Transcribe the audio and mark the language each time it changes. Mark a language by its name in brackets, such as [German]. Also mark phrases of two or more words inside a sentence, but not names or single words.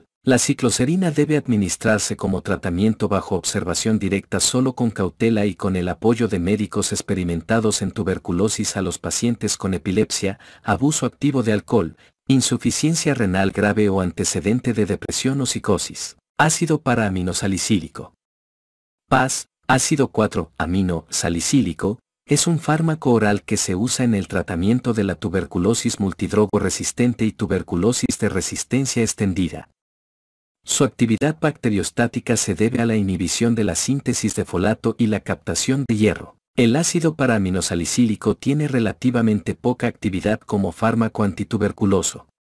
[Spanish] La cicloserina debe administrarse como tratamiento bajo observación directa solo con cautela y con el apoyo de médicos experimentados en tuberculosis a los pacientes con epilepsia, abuso activo de alcohol, insuficiencia renal grave o antecedente de depresión o psicosis. Ácido para-aminosalicílico. PAS, ácido 4-amino-salicílico, es un fármaco oral que se usa en el tratamiento de la tuberculosis multidrogo resistente y tuberculosis de resistencia extendida. Su actividad bacteriostática se debe a la inhibición de la síntesis de folato y la captación de hierro. El ácido para-aminosalicílico tiene relativamente poca actividad como fármaco antituberculoso.